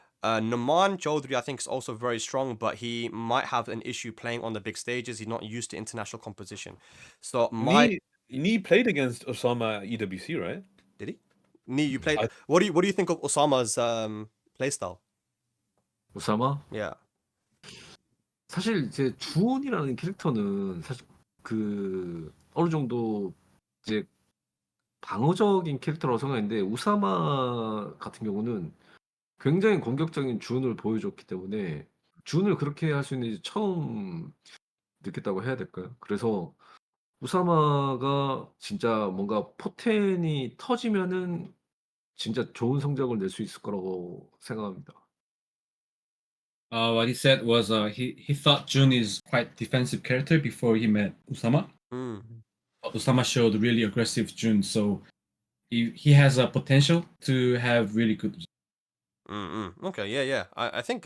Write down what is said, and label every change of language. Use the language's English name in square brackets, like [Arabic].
[English] Naman Chaudhry, I think, is also very strong, but he might have an issue playing on the big stages. He's not used to international competition. So Nee played against Osama at EWC, right? did he? Nee, you played. I- What do you think of Osama's playstyle? [Korean] 오사마? [English] Yeah. [Korean] 사실 이제 주온이라는 캐릭터는 사실 어느 정도 이제 방어적인 캐릭터라고 생각했는데 우사마 같은 경우는 굉장히 공격적인 준을 보여줬기 때문에 준을 그렇게 할 수 있는지 처음 느꼈다고 해야 될까요? 그래서 우사마가 진짜 뭔가 포텐이 터지면은 진짜 좋은 성적을 낼 수 있을 거라고 생각합니다. [English] What he said was he thought Jun is quite defensive character before he met Usama. Mm. But Usama showed really aggressive Jun, so he has a potential to have really good. Okay. Yeah. Yeah. I think.